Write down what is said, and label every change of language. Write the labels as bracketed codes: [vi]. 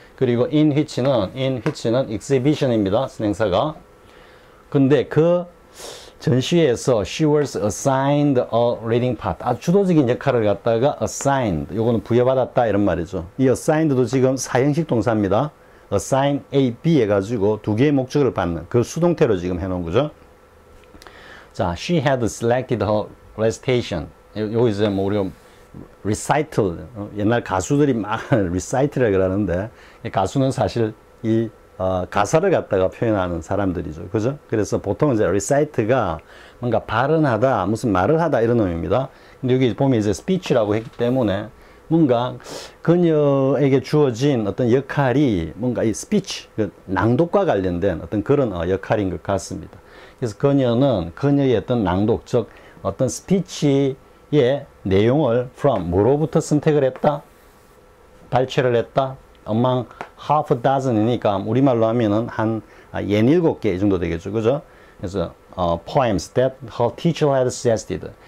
[ko] 그리고 [en] in which [ko] 는 exhibition입니다. 선행사가. 근데 그 전시회에서 [en] she was assigned a reading part. [ko] 주도적인 역할을 갖다가 assigned. 요거는 부여받았다 이런 말이죠. 이 assigned도 지금 사형식 동사입니다. assign A, B 해가지고 두 개의 목적을 받는 그 수동태로 지금 해놓은 거죠. [en] 자, she had selected her recitation. [ko] 요거 이제 뭐 우리가 recital, 옛날 가수들이 막 recit라고 그러는데 가수는 사실 이 가사를 갖다가 표현하는 사람들이죠. 그죠? 그래서 보통 이제 recite가 뭔가 발언하다, 무슨 말을 하다 이런 의미입니다. 근데 여기 보면 이제 speech라고 했기 때문에 뭔가 그녀에게 주어진 어떤 역할이 뭔가 이 speech, 낭독과 관련된 어떤 그런 역할인 것 같습니다. 그래서 그녀의 어떤 낭독, 즉 어떤 스피치의 내용을 from 뭐로부터 선택을 했다? 발췌를 했다? [en] among half a dozen [ko] 이니까 우리말로 하면은 한 67개 정도 되겠죠. 그죠? 그래서 [en] poems that her teacher had suggested.